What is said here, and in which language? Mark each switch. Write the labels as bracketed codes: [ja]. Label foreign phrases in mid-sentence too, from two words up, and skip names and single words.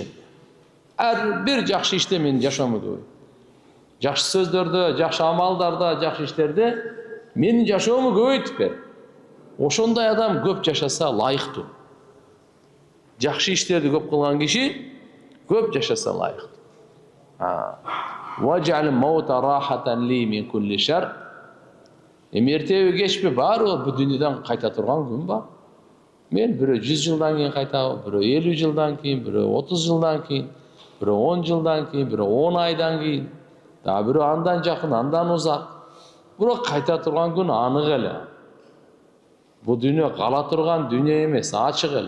[ky] Ар бир жакшы иште мен жашоому көбөйт. Жакшы сөздөрдө, жакшы амалдарда, жакшы иштерде менин жашоому көбөйтүп бер. Ошондой адам көп жашаса лайыктуу. Жакшы иштерди көп кылган киши көп жашаса лайыктуу. [ar] واجعل الموت راحة لي من كل شر. [ky] Ertеби кечпи баары бу дүйнөдөн кайта турган күн бар. Мен бирөө 100 жылдан кийин кайтабы, бирөө 50 жылдан кийин, бирөө 30 жылдан кийин, бирөө 10 жылдан кийин, бирөө 10 айдан кийин, дагы бирөө андан жакын, андан узак. Бирок кайта турган күн анык эле. Бу дүйнө кала турган дүйнө эмес, ачык эле.